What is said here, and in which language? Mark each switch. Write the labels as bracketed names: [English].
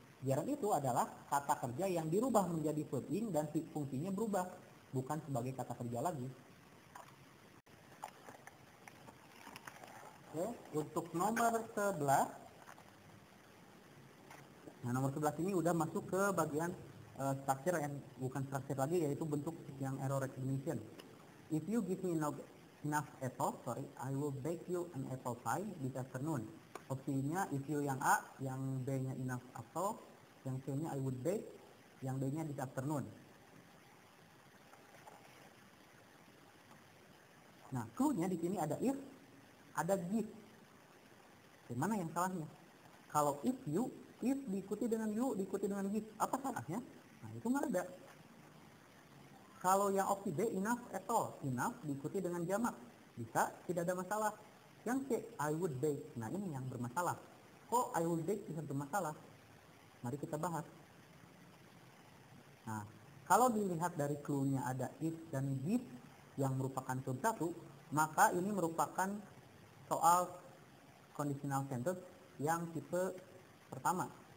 [Indonesian] Gerund itu adalah kata kerja yang dirubah menjadi verb ing dan fungsinya berubah, bukan sebagai kata kerja lagi. Oke, untuk nomor 11. Nah, nomor 11 ini udah masuk ke bagian structure and bukan structure lagi, yaitu bentuk yang error recognition. [English] If you give me enough apple, I will bake you an apple pie this afternoon. [Indonesian] Opsinya if you yang A, yang B-nya enough apple, yang C-nya I would bake, yang D-nya this afternoon. Nah, clue-nya di sini ada if, ada give. Gimana yang salahnya? Kalau if diikuti dengan you, diikuti dengan give, apa salahnya? Nah, itu nggak ada. Kalau yang opsi B, enough apple, enough diikuti dengan jamak, bisa, tidak ada masalah. Yang C, [English] I would bake. [Indonesian] Nah, ini yang bermasalah. Kok [English] I would bake [Indonesian] bisa bermasalah? Mari kita bahas. Nah, kalau dilihat dari clue-nya ada if dan give yang merupakan verb 1, maka ini merupakan soal conditional sentence yang tipe pertama.